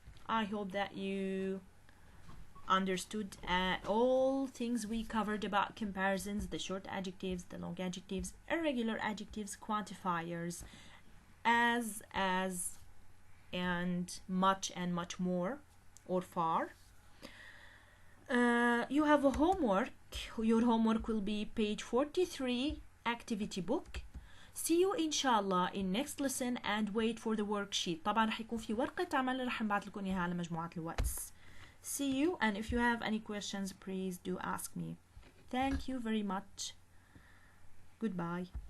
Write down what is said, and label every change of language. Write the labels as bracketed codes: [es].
[en] I hope that you understood all things we covered about comparisons, the short adjectives, the long adjectives, irregular adjectives, quantifiers, as and much more or far. You have a homework. Your homework will be page 43, activity book. See you inshallah in next lesson and wait for the worksheet. [ar] طبعا رح يكون في ورقة عمل رح نبعث لكم إياها على مجموعة الواتس. [en] See you, and if you have any questions please do ask me. Thank you very much. Goodbye.